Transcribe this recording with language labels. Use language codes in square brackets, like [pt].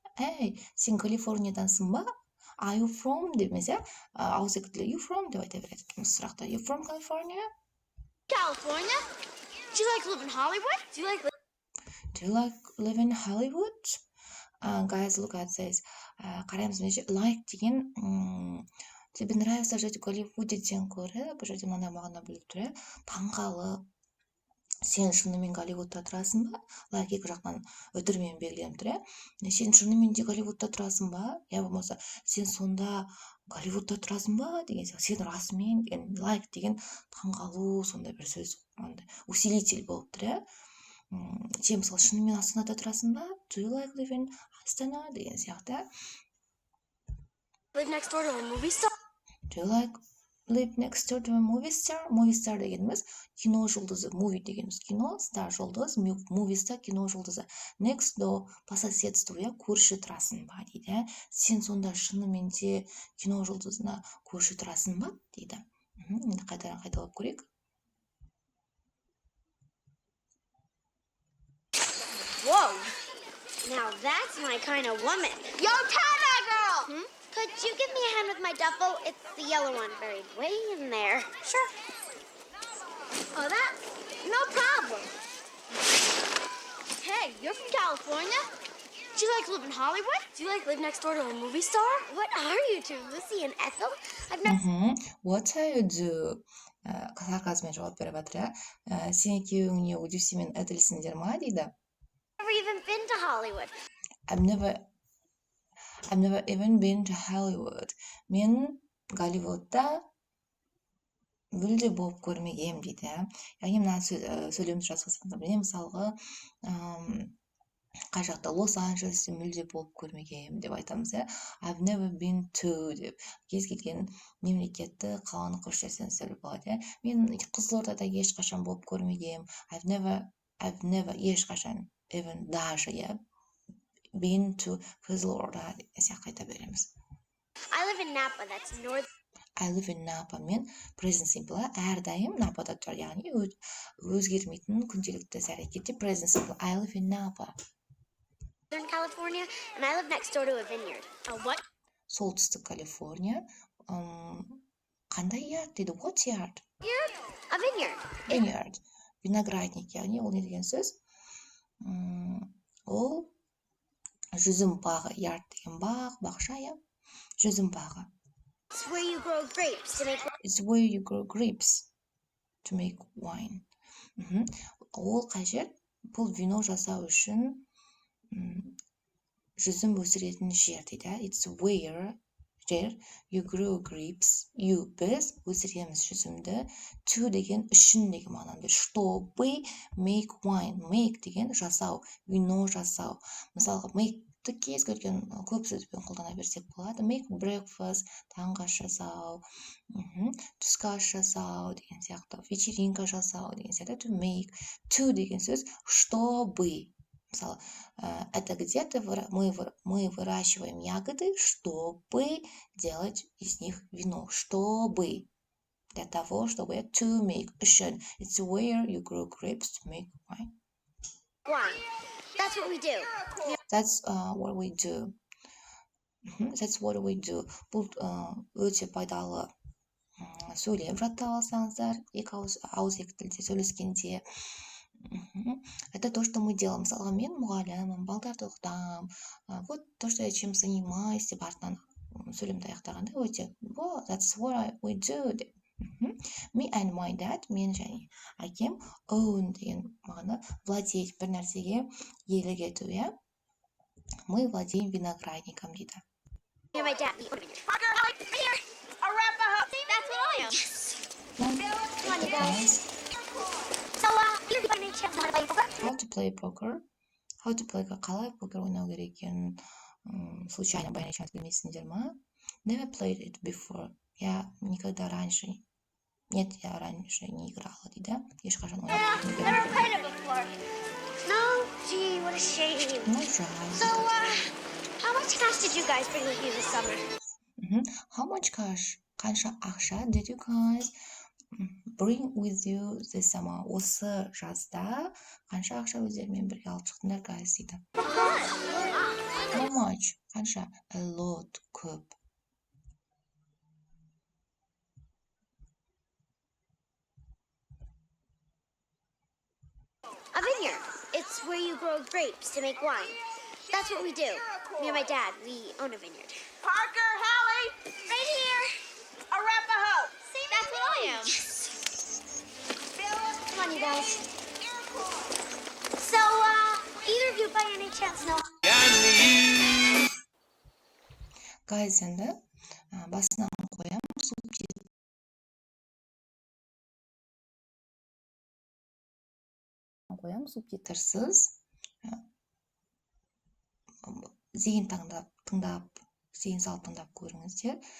[en] Hey, [kk] сен Калифорниядансың ба? [en] Are you from [kk] демесе, ауызекі [en] you from [kk] деп айта береді екенбіз сұрақта. [en] You from California? California? Do you like live in Hollywood? Do you like live in Hollywood? Guys, look at this. [kk] Қараймыз мына жерде like деген [ru] тебе нравится жить в Голливудеден [kk] гөрі бұл жерде мынандай мағына біліп тұр, таңғалып. Сен шынымен Голливудта тұрасың ба? Лайк екі жақтан өтірмен белгіленіп тұр, Сен шынымен де Голливудта тұрасың ба? Я болмаса, сен сонда Голливудта тұрасың ба? Деген сияқты. Сен расымен деген лайк деген таңғалу, сондай бір сөз, усилитель болып тұр, Сен мысалы шынымен Астанада тұрасың ба? [en] Do you like live in Астана? [kk] Деген сияқты. [en] Live next door to a movie star? Do you like live next door to a movie star? [kk] Movie star дегеніміз кино жұлдызы, movie дегеніміз кино, star жұлдыз, movie star кино жұлдызы. [en] Next door [ru] по соседству, [kk] көрші тұрасың ба дейді. Сен сонда шынымен де кино жұлдызына көрші тұрасың ба дейді. Енді қайталап көрейік. [en] Whoa. Now that's my kind of woman. Yo, tie-dye girl! Could you give me a hand with my duffel? It's the yellow one buried way in there. Sure. Oh, that? No problem. Hey, you're from California? Do you like live in Hollywood? Do you like live next door to a movie star? What are you two, Lucy and Ethel? I've never... What are you do? [kk] Сарказммен жауап беріп жатыр, Сен екеуіңе Люси мен Этельсіңдер ма дейді. [en] Never even been to Hollywood. I've never even been to Hollywood. [kk] Мен Голливудта мүлде болып көрмегем дейді. Яғни мына сөйлемді жазғызғанда мысалға қай жақта Лос-Анджелесте мүлде болып көрмегем деп айтамыз. [en] I've never been to [kk] деп кез келген мемлекетті қаланы көрсетсеңіз сөйлеп болады. Мен Қызылордада ешқашан болып көрмегем. [en] I've never [kk] ешқашан [en] even [ru] даже [en] been to [kk] Қызылорда десе қайта береміз. [en] I live in Napa, that's north. I live in Napa [kk] мен [en] present simple [kk] әрдайым Напада тұр, яғни өзгермейтін күнделікті іс әрекетте present simple. [en] I live in Napa. In California, and I live next door to a vineyard. A what? [kk] Солтүстік Калифорния. Қандай yard дейді? [en] What yard? A vineyard. [kk] Vineyard. Виноградник, яғни ол не деген сөз? Ол жүзім бағы, yard деген бақ, бақша, жүзім бағы. [en] It's where you grow grapes to make... It's where you grow grapes to make wine. [kk] Ол қажет, бұл вино жасау үшін жүзім өсіретін жер дейді. [en] It's where you grow grapes. [kk] Біз өсіреміз жүзімді. To деген үшін деген мағынада. [ru] Чтобы [en] make wine. [kk] Make деген жасау, вино жасау. Мысалға, make-ті кез келген көп сөзбен қолдана берсек болады. [en] Make breakfast, [kk] таңғы ас жасау, түскі ас жасау деген сияқты, вечеринка жасау деген сияқты. [en] To make. [kk] To деген сөз [ru] чтобы. Мысалы, это где-то мы выращиваем ягоды, чтобы делать из них вино. Чтобы. Для того, чтобы [en] to make [kk] үшін. [en] It's where you grow grapes to make wine. Wine. That's what we do. That's what we do. That's what we do. [kk] Бұл өте пайдалы сөйлеп жаттап алсаңыздар, екі ауыз екі тілде сөйлескенде. [ru] Это то, что мы делаем. [kk] Мысалға, мен мұғаліммін, балдарды оқытамын. [ru] Вот то, что я чем занимаюсь [kk] деп артынан сөйлемді аяқтағанда өте, [en] that's what we do [kk] деп. [en] Me and my dad, [kk] мен және әкем, own деген мағына [ru] владеть, [kk] бір нәрсеге иелік ету, иә? [ru] Мы владеем виноградником дейді. [en] Me and my dad. Parker, right here. Arapaho. That's what I am. Come on, you guys. So, you by any chance want to play poker? How to play poker. How to play [kk] қалай покер ойнау керек екенін [ru] случайно [en] by any chance [kk] білмейсіңдер ма? [en] Never played it before. [ru] Я никогда раньше. Нет, я раньше не играла дейді. [kk] Ешқашан ойнап [en] Never played it before. No? Gee, what a shame. No try. So, how much cash did you guys bring with you this summer? How much cash? [kk] Қанша ақша [en] did you guys bring with you this summer? [kk] Осы жазда қанша ақша өздерімен бірге алып шықтыңдар [en] guys [kk] дейді. [en] How much? [kk] Қанша? [en] A lot, [kk] көп. [en] A vineyard. It's where you grow grapes to make wine. That's what we do. Me and my dad, we own a vineyard. Parker, Hallie. Right here. Arapaho. That's what I am. Come on, you guys. So, either of you by any chance know Guys, [kk] енді басынан қоям субтитрсыз зейін тыңдап зейін салып тыңдап көріңіздер.